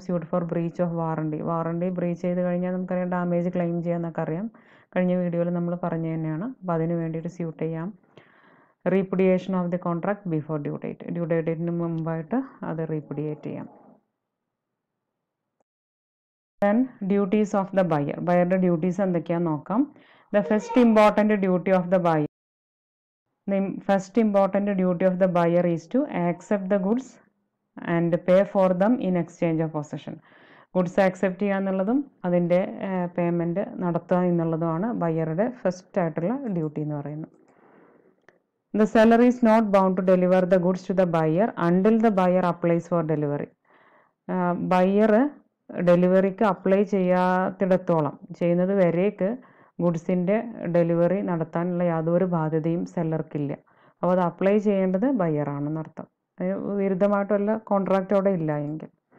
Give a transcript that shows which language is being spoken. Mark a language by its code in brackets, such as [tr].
[en] Suit for breach of warranty. [ml] Warranty breach ചെയ്ത് കഴിഞ്ഞാൽ നമുക്കറിയാം ഡാമേജ് ക്ലെയിം ചെയ്യാമെന്നൊക്കെ അറിയാം, കഴിഞ്ഞ വീഡിയോയിൽ നമ്മൾ പറഞ്ഞു തന്നെയാണ്. അപ്പോൾ അതിന് വേണ്ടിയിട്ട് സ്യൂട്ട് ചെയ്യാം. [en] Repudiation of the contract before due date. [ml] Due ഡേറ്റിന് മുമ്പായിട്ട് അത് റീപുഡിയേറ്റ് ചെയ്യാം. [en] Then duties of the buyer. [ml] ബയറുടെ duties എന്തൊക്കെയാണെന്ന് നോക്കാം. [en] The first important duty of the buyer. The first important duty of the buyer is to accept the goods and pay for them in exchange of possession. [ml] Goods accept ചെയ്യുക എന്നുള്ളതും അതിൻ്റെ payment നടത്തുക എന്നുള്ളതുമാണ് ബയറുടെ first ആയിട്ടുള്ള duty എന്ന് പറയുന്നത്. [en] The seller is not bound to deliver the goods to the buyer until the buyer applies for delivery. [ml] Buyer ഡെലിവറിക്ക് apply ചെയ്യാത്തിടത്തോളം, ചെയ്യുന്നത് വരേക്ക് ഗുഡ്സിൻ്റെ delivery നടത്താനുള്ള യാതൊരു ബാധ്യതയും സെല്ലർക്കില്ല. അപ്പോൾ അത് അപ്ലൈ ചെയ്യേണ്ടത് ബയറാണെന്നർത്ഥം. വിരുദ്ധമായിട്ടുള്ള കോൺട്രാക്റ്റ് അവിടെ ഇല്ല എങ്കിൽ.